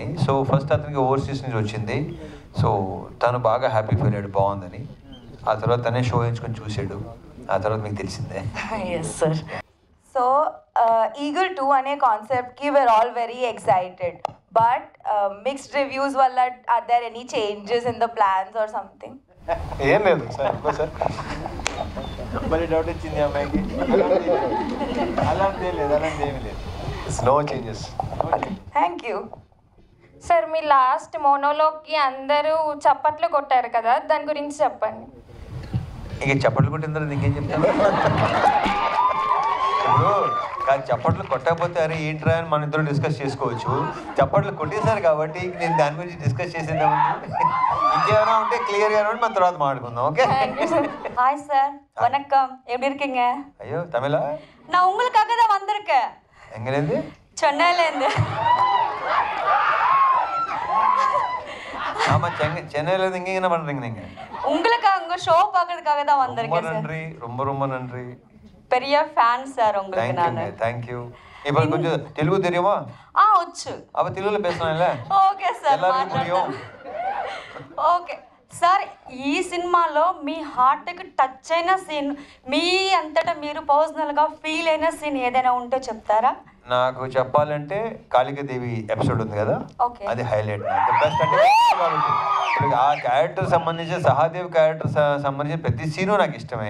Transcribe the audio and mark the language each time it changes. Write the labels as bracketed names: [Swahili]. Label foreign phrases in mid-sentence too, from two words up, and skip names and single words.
[Telugu] సో ఫస్ట్ అతనికి ఓవర్సీస్ నుంచి వచ్చింది. సో తను బాగా [English] happy feel [Telugu] అయ్యాడు, బాగుందని. ఆ తర్వాత తనే షో ఎంచుకొని చూసాడు, ఆ తర్వాత మీకు తెలిసిందే. [English] yes sir. [Telugu] సో ఈగల్ 2 అనే కాన్సెప్ట్కి [English] we are all very excited, but mixed reviews [Telugu] వల్ల [English] are there any changes in the plans or something? [Telugu] ఏం లేదు సార్, సార్ మళ్ళీ డౌట్ వచ్చింది అమ్మాయికి. అలాంటి లేదు, అలాంటి ఏమీ లేదు. [English] no changes. thank you [Telugu] సార్. మీ లాస్ట్ మోనోలోగ్కి అందరూ చప్పట్లు కొట్టారు కదా, దాని గురించి చెప్పండి. ఇక చప్పట్లు కొట్టిన తర్వాత ఇంకేం చెప్తాను? ఇప్పుడు కాదు, చప్పట్లు కొట్టకపోతే అరే ఏంట్రా అని మన ఇద్దరు డిస్కస్ చేసుకోవచ్చు. చప్పట్లు కొట్టేశారు కాబట్టి నేను దాని గురించి డిస్కస్ చేసేద్దాం. ఇంకేమైనా ఉంటే క్లియర్గా మన తర్వాత మాట్లాడుకుందాం. ఓకే? హాయ్ సార్, వணக்கம், [Tamil] எப்படி இருக்கீங்க? [Telugu] అయ్యో తమిళ? [Tamil] நான் உங்களுக்காக தான் வந்திருக்கேன். எங்கேருந்து? சென்னையிலேருந்து. ஆமாம், சென்னையிலேருந்து இங்கே என்ன பண்ணுறீங்க நீங்கள்? உங்களுக்காக உங்கள் ஷோ பார்க்கறதுக்காக தான் வந்திருக்கேன் ரொம்ப சார். நன்றி, ரொம்ப ரொம்ப நன்றி. பெரிய ஃபேன் சார் உங்களுக்கு நான். தேங்க்யூ. இப்போ கொஞ்சம் தெலுங்கு தெரியுமா? [Telugu] వచ్చు. [Tamil] அப்போ தெலுங்குல பேசலாம்ல? [English] okay sir, [Tamil] எல்லாருக்கும் புரியும். [English] okay sir. [Telugu] ఈ సినిమాలో మీ హార్ట్కి టచ్ అయిన సీన్, మీ అంతటా మీరు పర్సనల్గా ఫీల్ అయిన సీన్ ఏదైనా ఉంటే చెప్తారా? నాకు చెప్పాలంటే కాళికాదేవి ఎపిసోడ్ ఉంది కదా, అది హైలైట్. బెస్ట్ అంటే ఇప్పుడు ఆ క్యారెక్టర్ సంబంధించి, సహాదేవ్ క్యారెక్టర్ సంబంధించి ప్రతి సీను నాకు ఇష్టమే.